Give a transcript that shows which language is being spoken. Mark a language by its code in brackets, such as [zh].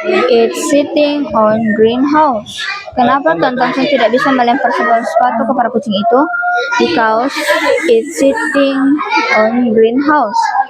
[en] It's sitting on greenhouse. [id] Kenapa Tuan Thompson tidak bisa melempar sepatu kepada kucing itu? [en] Because it's sitting on greenhouse.